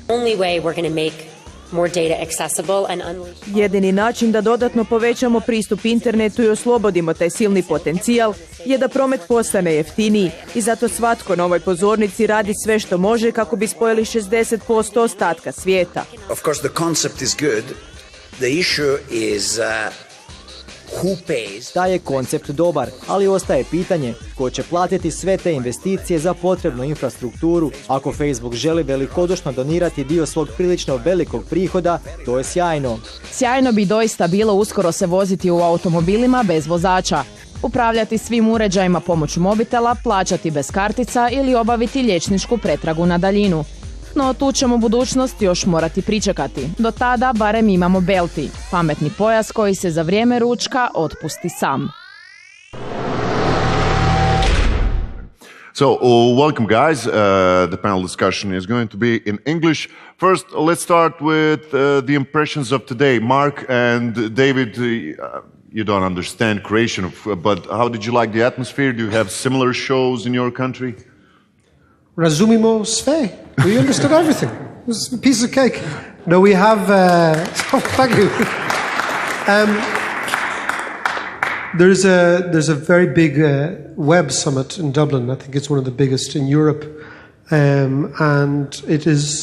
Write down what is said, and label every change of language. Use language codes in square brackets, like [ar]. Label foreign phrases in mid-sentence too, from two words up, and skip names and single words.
[hr] Jedini način da dodatno povećamo pristup internetu i oslobodimo taj silni potencijal je da promet postane jeftiniji i zato svatko na ovoj pozornici radi sve što može kako bi spojili 60% ostatka svijeta. [en] Of course the concept is good. The issue is who pays. [hr] Taj je koncept dobar, ali ostaje pitanje ko će platiti sve te investicije za potrebnu infrastrukturu. Ako Facebook želi velikodušno donirati dio svog prilično velikog prihoda, to je sjajno. Sjajno bi doista bilo uskoro se voziti u automobilima bez vozača, upravljati svim uređajima pomoću mobitela, plaćati bez kartica ili obaviti liječničku pretragu na daljinu. No tu ćemo budućnost još morati pričekati. Do tada barem imamo belti, pametni pojas koji se za vrijeme ručka otpusti sam. [en] So, welcome guys. The panel discussion is going to be in English. First, let's start with the impressions of today. Mark and David, you don't understand creation, but how did you like the atmosphere? Do you have similar shows in your country? [hr] Razumimo sve. [en] We understood everything. It was a piece of cake. No, we have... thank you. There's a very big web summit in Dublin. I think it's one of the biggest in Europe. And it is...